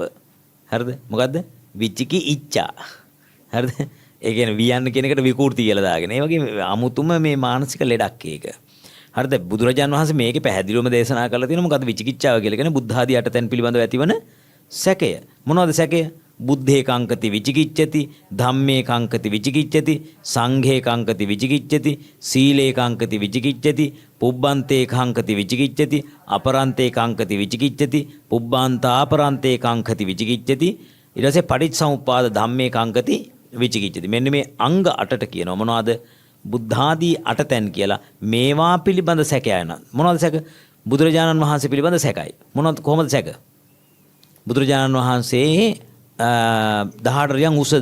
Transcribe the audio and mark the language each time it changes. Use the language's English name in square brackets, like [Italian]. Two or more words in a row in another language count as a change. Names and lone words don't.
[Sinhala] හරිද? මොකද්ද? විචිකි ඉච්ඡා. හරිද? ඒ කියන්නේ වියන්න කියන එකට විකෘති කියලා දාගෙන. ඒ වගේ අමුතුම මේ මානසික ලෙඩක් ඒක. හරිද? බුදුරජාන් වහන්සේ මේකේ පැහැදිලිවම දේශනා කරලා තියෙනවා මොකද්ද විචිකිච්ඡාව කියලා කියන්නේ බුද්ධ ආදී අටතැන් පිළිබඳව ඇතිවන සැකය. මොනවද සැකය? [Pali] බුද්ධේ කංකති විචිකිච්ඡති, ධම්මේ කංකති විචිකිච්ඡති, සංඝේ කංකති විචිකිච්ඡති, සීලේ කංකති විචිකිච්ඡති, පුබ්බන්තේ කංකති විචිකිච්ඡති, අපරන්තේ කංකති විචිකිච්ඡති, පුබ්බාන්තාපරන්තේ කංකති විචිකිච්ඡති. [Sinhala] ඊට පස්සේ [Pali] පටිච්චසමුප්පාද ධම්මේ කංකති විචිකිච්ඡති. [Sinhala] මෙන්න මේ අංග 8ට කියනවා මොනවද? බුද්ධාදී අටතැන් කියලා මේවා පිළිබඳ සැකයන. මොනවද සැක? බුදුරජාණන් වහන්සේ පිළිබඳ සැකයි. මොනවද කොහොමද සැක? බුදුරජාණන් වහන්සේ 18 රියන් උසද?